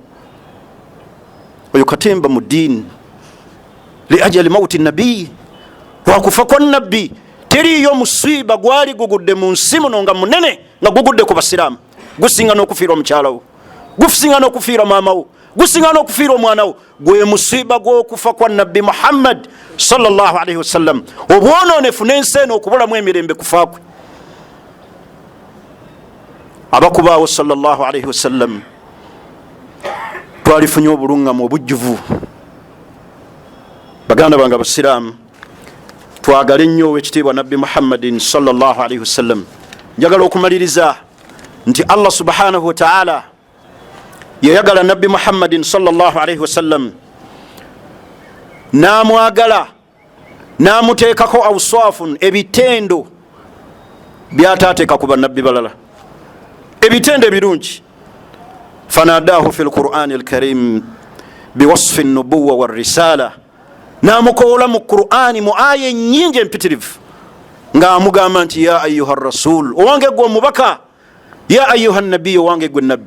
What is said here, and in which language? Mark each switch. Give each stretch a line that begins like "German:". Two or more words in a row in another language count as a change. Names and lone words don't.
Ganda: oyo katemba mu ddiini
Arabic: لأجل موت
Ganda: nabbi, lwakufa kwa nabbi. teriyo musiba gwali gugudde mu nsi muno nga munene nga gugudde ku basiraamu, gusinga n'okufiira omukyalawo, gusinga n'okufiira maamawo, gusinga n'okufiira omwanawo. gwe musiba gw'okufa kwa nabbi Muhammad
Arabic: صلى الله عليه وسلم.
Ganda: obwononefu n'ensi eno okubulamu emirembe kufa kwe. abakubaawo
Arabic: صلى الله عليه وسلم
Ganda: twalifunye obulungamu obujjuvu. baganda bange abasiraamu, twagale nnyo owekitiibwa nabbi Muhammadin
Arabic: صلى الله عليه وسلم.
Ganda: njagala okumaliriza nti Allah
Arabic: سبحانه وتعالى
Ganda: yayagala nabbi Muhammadin
Arabic: صلى الله عليه وسلم,
Ganda: n'amwagala n'amuteekako awsafun, ebitendo byataateeka ku bannabbi balala, ebitendo ebirungi.
Arabic: فناداه في القرآن الكريم بوصف النبوة والرسالة,
Ganda: n'amukoola mu Qur'ani mu aya ennyingi empitirivu ng'amugamba nti
Arabic: يا أيها الرسول,
Ganda: owange gwe omubaka,
Arabic: يا أيها النبي,
Ganda: owange gwe nabbi.